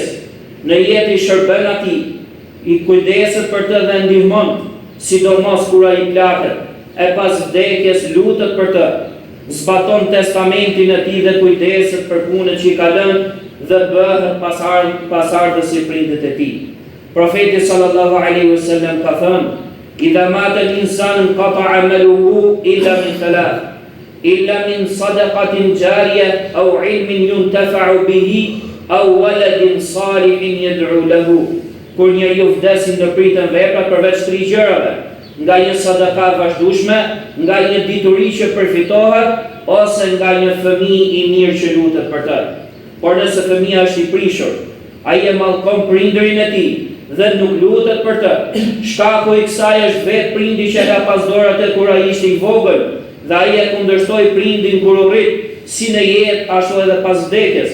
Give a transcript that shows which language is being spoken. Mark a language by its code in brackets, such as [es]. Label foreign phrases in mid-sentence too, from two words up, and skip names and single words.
[sq] Në jetë i shërben atij, i kujdeset për të dhe ndihmon, sidomos kur ai plaket, e pas vdekjes lutet për të, zbaton testamentin e tij dhe kujdeset për punën që i ka lënë dhe bëhet pasardhës i prindit e tij. [ar] Profeti صلى الله عليه وسلم [sq] ka thënë: [ar] "إذا مات الإنسان قطع عمله إلا من ثلاث، إلا من صدقة جارية أو علم ينتفع به أو ولد صالح يدعو له." [sq] Kur njeriu vdes, ndërpriten veprat përveç 3 gjërave: nga një sadaka vazhdueshme, nga një dituri që përfitohet, ose nga një fëmijë i mirë që lutet për të. Por nëse fëmia është i prishur, ai e mallkon prindërin e tij dhe nuk lutet për të, shkaku i kësaj është vetë prindi që ka pas dorë atë kur ai ishte i vogël dhe ai e kundërshtoi prindin kur u rrit, si në jetë ashtu edhe pas vdekjes.